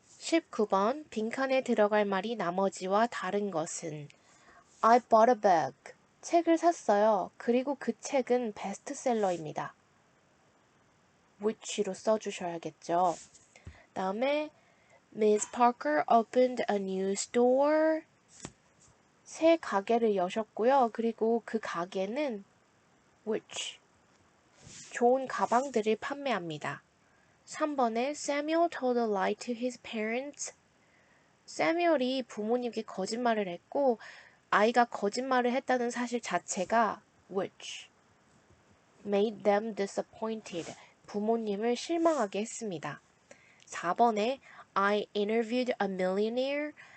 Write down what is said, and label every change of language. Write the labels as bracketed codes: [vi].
[ko] 19번 빈칸에 들어갈 말이 나머지와 다른 것은 [en] I bought a book. [ko] 책을 샀어요. 그리고 그 책은 베스트셀러입니다. which로 써주셔야겠죠. 다음에 [en] Miss Parker opened a new store. [ko] 새 가게를 여셨고요. 그리고 그 가게는 which 좋은 가방들을 판매합니다. 3번에 [en] Samuel told a lie to his parents. [ko] 세뮤얼이 부모님께 거짓말을 했고 아이가 거짓말을 했다는 사실 자체가 [en] which made them disappointed. [ko] 부모님을 실망하게 했습니다. 4번에 [en] I interviewed a millionaire.